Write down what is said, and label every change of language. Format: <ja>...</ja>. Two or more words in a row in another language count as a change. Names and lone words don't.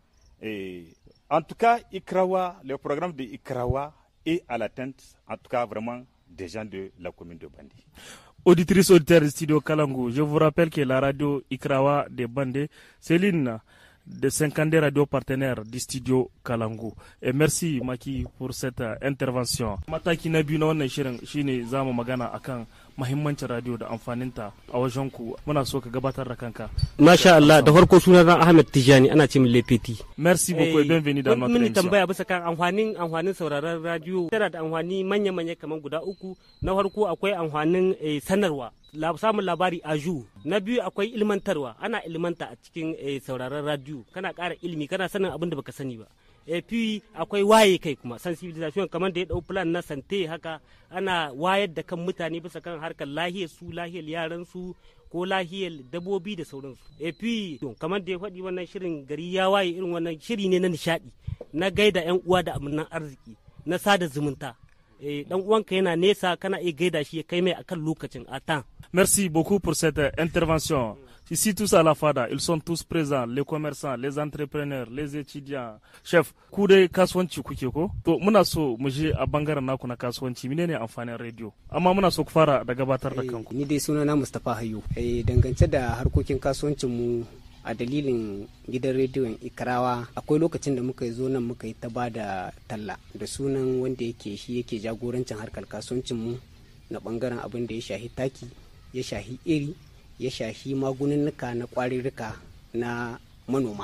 <fr>Et en tout cas, ICRAWA, le programme de ICRAWA est à l'atteinte, en tout cas vraiment, des gens de la commune de Bandé. Auditrice, auditeur du studio Kalangu, je vous rappelle que la radio ICRAWA de Bandé, c'est l'une de 50 radios partenaires du studio Kalangu. Et merci Maki pour cette intervention.</fr> <ha>Mataki na biyu na wannan shirin shine zamu magana akan mahimmancin radio da amfaninta a wajen ku. Muna so ka gabatar da kanka. Masha Allah, da farko sunana Ahmed Tijani, ana ce min Lepeti.</ha> <fr>Merci beaucoup et bienvenue dans notre émission.</fr> <ha>Mun tambaya bisa kan amfanin sauraron radio. Tana da amfani manya-manya kaman guda uku. Na farko akwai amfanin sanarwa. Samun labari a ju. Na biyu akwai ilmantarwa, ana ilmanta a cikin sauraron radio, kana ƙara ilimi, kana sanin abin da baka sani ba. puis akwai waye kai kuma sensibilisation kamar da ya dau plan na sante haka ana wayar da kan mutane bisa kan harkar lahiyar su, lahiyar yaran su ko lahiyar dabobi da sauransu. Puis kamar da ya faɗi wannan shirin gari ya waye irin wannan shiri ne na nishadi na gaida yan uwa da amannan arziki na sada zumunta. Dan uwanka yana nesa kana iya gaida shi ya kai mai akan lokacin</ha> <fr>a temps. Merci beaucoup pour cette intervention. Ici tous à la FADA, ils sont tous présents, les commerçants, les entrepreneurs, les étudiants.</fr> <ha>Chef, ku dai kasuwanci kuke ko? To muna so mu je a bangaren naku na kasuwanci, menene amfanin radio? Amma muna so ku fara da gabatar da kanku. Ni dai sunana Mustapha Hayyu. Dangance da harkokin kasuwancin mu a dalilin gidan rediyon Ikarawa akwai lokacin da muka zo nan muka yi ta ba da talla da sunan wanda yake shi yake jagorancin harkar kasuwancin mu na bangaren abin da ya shahi taki, ya shahi iri, ya shahi magununnuka na kwarirrika na manoma.</ha>